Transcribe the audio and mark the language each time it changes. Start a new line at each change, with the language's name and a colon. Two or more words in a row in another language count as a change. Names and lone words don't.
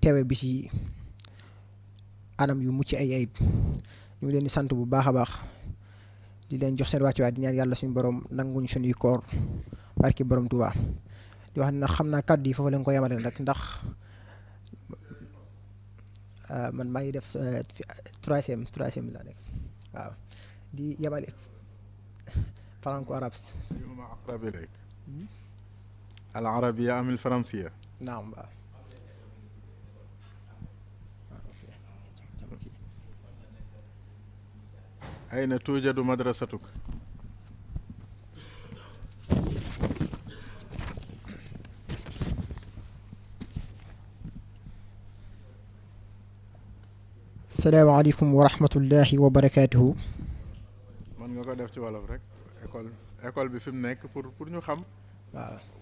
Wolof: teewe bi ci anam yu mucc ay ayib ñu ngi leen di sant bu baax a baax di leen jox seen wàccuwaay di ñaan yàlla suñu borom nanguñ suñuy koor barki borom Tuubaa di wax ne nag xam naa kàddu yi foofu lañ ko yemale nag ndax man maa ngi def troisième laa nekk waaw di yemale
French: franco arabe
Arabic: أقرب إليك العربية أم الفرنسية؟ نعم بقى. أين توجد مدرستك؟ السلام عليكم ورحمة الله وبركاته.
Wolof: mën nga ko def ci wolof rek école bi fi mu nekk pour ñu xam. waaw.